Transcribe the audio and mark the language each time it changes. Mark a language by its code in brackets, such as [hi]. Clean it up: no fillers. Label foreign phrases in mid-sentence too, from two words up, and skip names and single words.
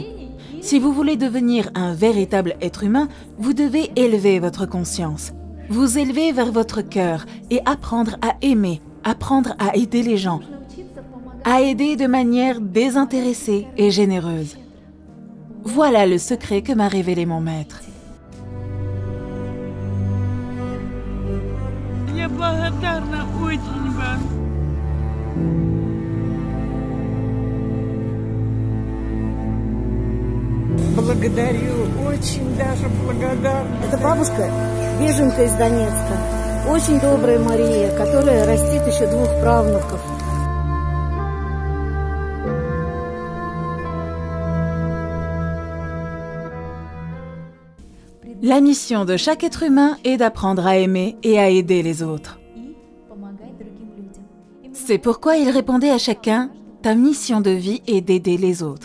[fr] Si vous voulez devenir un véritable être humain, vous devez élever votre conscience. Vous élever vers votre cœur et apprendre à aimer, apprendre à aider les gens, à aider de manière désintéressée et généreuse. Voilà le secret que m'a révélé mon maître. [ru] Благодарю, очень даже благодарна. Это бабушка, беженка из Донецка. Очень добрая Мария, которая растит еще 2 правнуков. [fr] La mission de chaque être humain est d'apprendre à aimer et à aider les autres. C'est pourquoi il répondait à chacun « Ta mission de vie est d'aider les autres ».